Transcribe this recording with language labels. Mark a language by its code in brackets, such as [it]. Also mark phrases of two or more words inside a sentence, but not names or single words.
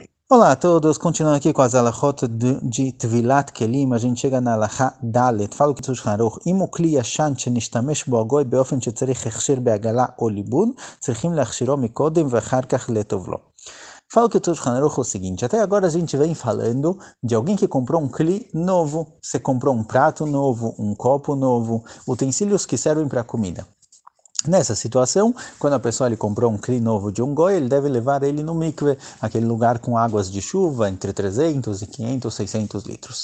[pt] Olá a todos, continuando aqui com as alachot de [he] טבילת כלים, [pt] a gente chega na [he] הלכה דלת, [pt] fala o que Shulchan Aruch, [he] אם הוא כלי ישן שנשתמש בו הגוי באופן שצריך הכשיר בעגלה או ליבון, צריכים להכשירו מקודם ואחר כך לטוב לו. [pt] Fala que o Shulchan Aruch é o seguinte, até agora a gente vem falando de alguém que comprou um kli novo, você comprou um prato novo, um copo novo, utensílios que servem para comida. Nessa situação, quando a pessoa comprou um kli novo de um goi, ele deve levar ele no mikve, aquele lugar com águas de chuva, entre 300 e 500, 600 litros.